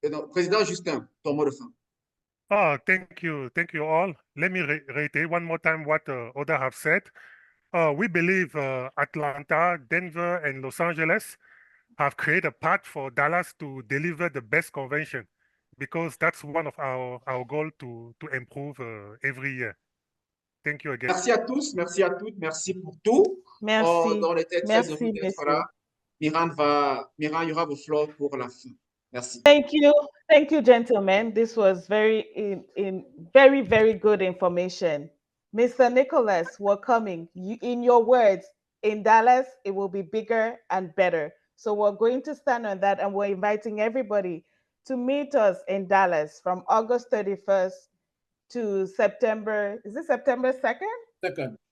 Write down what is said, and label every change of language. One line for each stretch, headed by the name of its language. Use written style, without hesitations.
French: Président Justin, ton mot de fin.
English: Oh, thank you all. Let me reiterate one more time what others have said. We believe Atlanta, Denver, and Los Angeles have created a path for Dallas to deliver the best convention, because that's one of our goal to improve every year. Thank you again.
French: Merci à tous, merci à toutes, merci pour tout. Merci. On était très heureux d'être Merci. là. Miran, il y aura vos fleurs pour la fin. Merci.
English: Thank you, gentlemen. This was very good information. Mr. Nicholas, we're coming. In your words, in Dallas, it will be bigger and better. So we're going to stand on that, and we're inviting everybody to meet us in Dallas from August 31st to September, is it September 2nd?